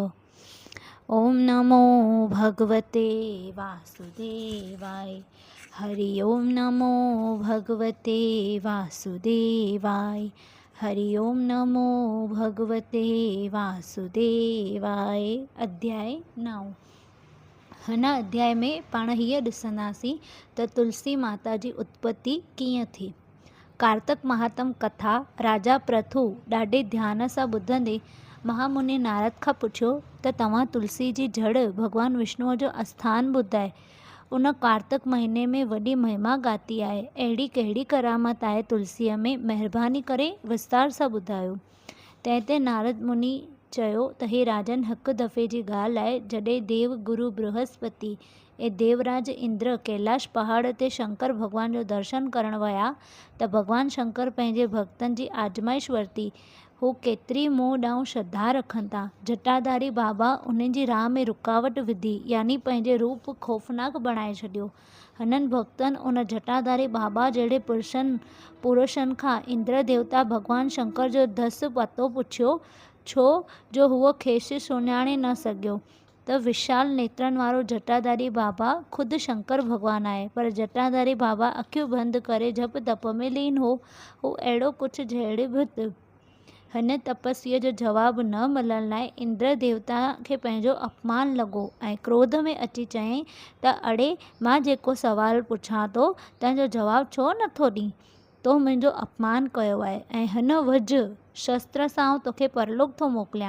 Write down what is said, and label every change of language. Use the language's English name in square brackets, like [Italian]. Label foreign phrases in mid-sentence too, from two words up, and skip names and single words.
[Sanskrit] ओम नमो भगवते वासुदेवाय। हरि ओम नमो भगवते वासुदेवाय। हरि ओम नमो भगवते वासुदेवाय। [Sindhi] अध्याय 9। हिन अध्याय में पाण हीअ ॾिसंदासीं त तुलसी माता जी उत्पत्ति कीअं थी। कार्तक महात्म कथा राजा प्रथु ॾाढे ध्यान सां ॿुधंदे महामुनि नारद खां पुछियो त तव्हां तुलसी जी जड़ भगवान विष्णुअ जो आस्थान ॿुधाए उन कार्तक महीने में वॾी महिमा ॻाती आहे। अहिड़ी कहिड़ी करामत आहे तुलसीअ में, महिरबानी करे विस्तार सां ॿुधायो। तंहिं ते नारद मुनि चयो त हे राजन, हिकु दफ़े जी ॻाल्हि आहे जॾहिं देव गुरु बृहस्पति ऐं देवराज इंद्र कैलाश पहाड़ ते शंकर भॻवान जो दर्शन करण विया त भॻवान शंकर पंहिंजे भक्तनि जी आजमाइश वरिती। हू केतिरी मूं ॾांहुं श्रद्धा रखनि था। जटाधारी बाबा उन्हनि जी राह में रुकावट विधी, यानी पंहिंजे रूप ख़ौफ़नाक बणाए छॾियो। हिननि भक्तनि उन जटाधारी बाबा जहिड़े पुरुषनि खां इंद्र देवता भॻवान शंकर जो धस पतो पुछियो, छो जो हूअ खेसि सुञाणे न सघियो त विशाल नेत्रनि वारो जटाधारी बाबा ख़ुदि शंकर भॻवान आहे। पर जटाधारी बाबा अखियूं बंदि करे जप तप में लीन हो। हू अहिड़ो कुझु जहिड़े बि हिन तपस्वीअ जो जवाबु न मिलण लाइ इंद्र देवता खे पंहिंजो अपमान लॻो ऐं क्रोध में अची चयईं त अड़े, मां जेको सुवालु पुछां थो तंहिंजो जवाबु छो नथो ॾीं? तो मुंहिंजो अपमान कयो आहे ऐं हिन वज शस्त्र सां तोखे परलोक थो मोकिलियां।